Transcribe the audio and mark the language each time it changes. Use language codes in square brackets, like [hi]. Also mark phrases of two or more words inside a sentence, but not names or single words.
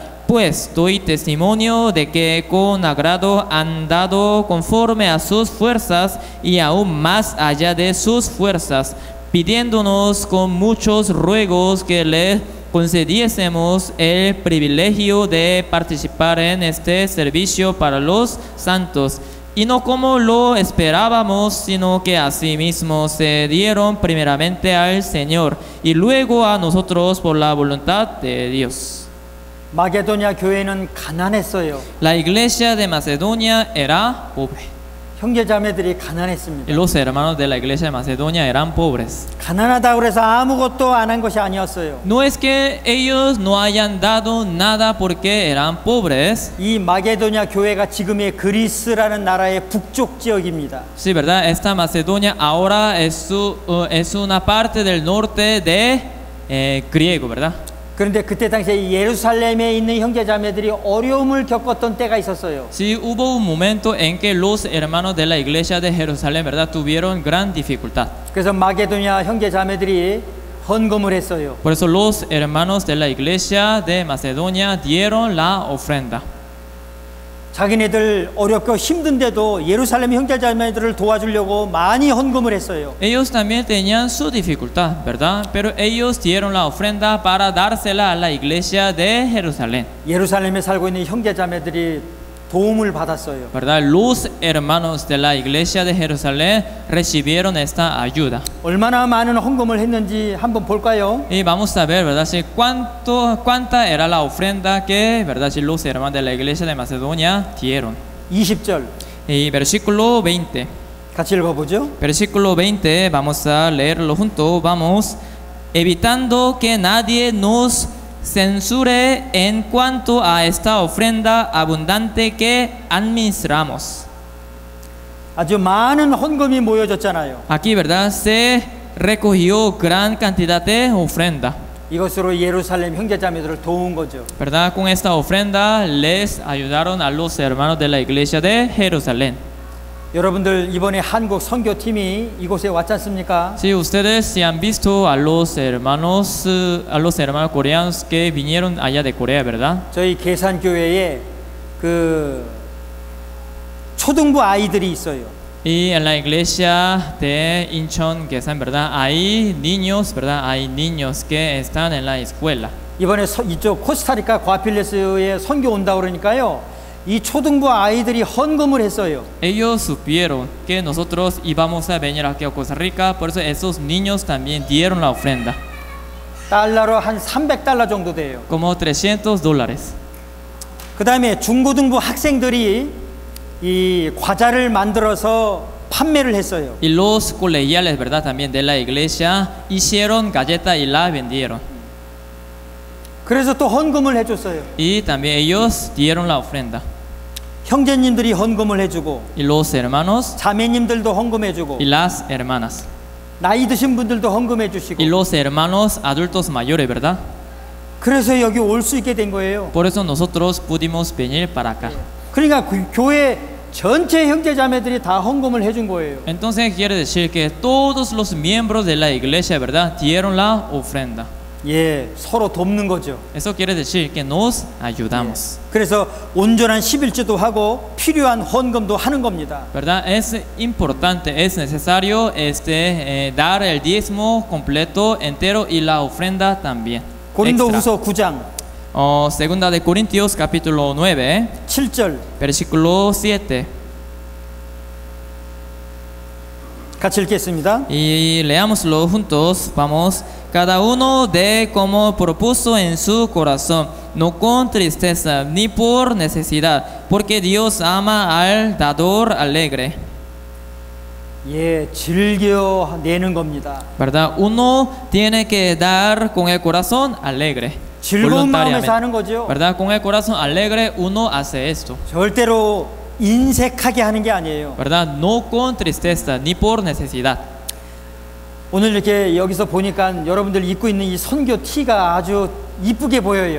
[es] Pues doy testimonio de que con agrado han dado conforme a sus fuerzas y aún más allá de sus fuerzas, pidiéndonos con muchos ruegos que les concediésemos el privilegio de participar en este servicio para los santos. Y no como lo esperábamos, sino que asimismo se dieron primeramente al Señor y luego a nosotros por la voluntad de Dios. [ko] 마게도냐 교회는 가난했어요. [es] La iglesia de Macedonia era pobre. [ko] 형제자매들이 가난했습니다. [es] Y los hermanos de la iglesia de Macedonia eran pobres. [ko] 가난하다고 해서 아무것도 안 한 것이 아니었어요. [es] No es que ellos no hayan dado nada porque eran pobres. [ko] 이 마게도냐 교회가 지금의 그리스라는 나라의 북쪽 지역입니다. [es] Sí, ¿verdad? Esta Macedonia ahora es una parte del norte de griego, ¿verdad? [ko] 그런데 그때 당시에 예루살렘에 있는 형제자매들이 어려움을 겪었던 때가 있었어요. [es] Sí, hubo un momento en que los hermanos de la iglesia de Jerusalén, ¿verdad? Tuvieron gran dificultad. [ko] 그래서 마게도냐 형제자매들이 헌금을 했어요. [es] Por eso los hermanos de la iglesia de Macedonia dieron la ofrenda. [ko] 자기네들 어렵고 힘든데도 예루살렘 형제자매들을 도와주려고 많이 헌금을 했어요. [es] Ellos también tenían su dificultad, ¿verdad? Pero ellos dieron la ofrenda para dársela a la iglesia de Jerusalén, [ko] 예루살렘에 살고 있는 형제자매들이 도움을 받았어요. [es] ¿verdad? Los hermanos de la iglesia de Jerusalén recibieron esta ayuda. [ko] 얼마나 많은 헌금을 했는지 한번 볼까요? [es] Y vamos a ver, ¿verdad? Si cuánta era la ofrenda que, ¿verdad? Si los hermanos de la iglesia de Macedonia dieron. [ko] 20절 [es] Y versículo 20. [ko] 같이 읽어보죠. [es] Versículo 20, vamos a leerlo juntos. Vamos. Evitando que nadie nos censure en cuanto a esta ofrenda abundante que administramos. [ko] 아주 많은 헌금이 모여졌잖아요. [es] Aquí, ¿verdad? Se recogió gran cantidad de ofrenda, [ko] 이것으로 예루살렘 형제자매들을 도운 거죠. [es] ¿verdad? Con esta ofrenda les ayudaron a los hermanos de la iglesia de Jerusalén. [ko] 여러분들 이번에 한국 선교팀이 이곳에 왔지 않습니까? [es] Si ustedes se han visto a los hermanos coreanos que vinieron allá de Corea, ¿verdad? [ko] 저희 계산교회에 그 초등부 아이들이 있어요. [es] Y en la iglesia de Incheon, Kesan, ¿verdad? Hay niños, ¿verdad? Hay niños que están en la escuela. [ko] 이번에 이쪽 코스타리카 과필레스에 선교 온다 그러니까요. 이 초등부 아이들이 헌금을 했어요. [es] Ellos supieron que nosotros íbamos a venir aquí a Costa Rica, por eso esos niños también dieron la ofrenda, [ko] 달러로 한 300달러 정도 돼요. [es] como $300. [ko] 그 다음에 중고등부 학생들이 이 과자를 만들어서 판매를 했어요. [es] Y los colegiales, ¿verdad? También de la iglesia hicieron galleta y la vendieron. [ko] 그래서 또 헌금을 해줬어요. [es] Y también ellos dieron la ofrenda. [ko] 형제님들이 헌금을 해주고 [es] Y los hermanos [ko] 자매님들도 헌금해주고 [es] y las hermanas. [ko] 나이 드신 분들도 헌금해주시고 [es] Y los hermanos adultos mayores, ¿verdad? [ko] 그래서 여기 올 수 있게 된 거예요. [es] Por eso nosotros pudimos venir para acá. [ko] 그러니까 교회 전체 형제자매들이 다 헌금을 해준 거예요. [es] Entonces quiere decir que todos los miembros de la iglesia, ¿verdad? Dieron la ofrenda. [ko] 예, 서로 돕는 거죠. [es] Eso quiere decir que nos ayudamos. [ko] 그래서 온전한 11조도 하고 필요한 헌금도 하는 겁니다. [es] ¿Verdad? Es importante, es necesario dar el diezmo completo, entero y la ofrenda también. [ko] 고린도후서 9장 [es] Segunda de Corintios capítulo 9, [ko] 7절 [es] versículo 7. [ko] 같이 읽겠습니다. [es] Y leámoslo juntos, vamos. Cada uno dé como propuso en su corazón, no con tristeza ni por necesidad, porque Dios ama al dador alegre. [ko] 예, 즐겨 내는 겁니다. [es] ¿Verdad? Uno tiene que dar con el corazón alegre, [ko] 즐거운 마음에서 [es] voluntariamente. [ko] 하는 거죠. [es] ¿Verdad? Con el corazón alegre uno hace esto. [ko] 절대로 인색하게 하는 게 아니에요. [es] ¿Verdad? No con tristeza ni por necesidad. [ko] 오늘 이렇게 여기서 보니까 여러분들 입고 있는 이 선교 티가 아주 이쁘게 보여요.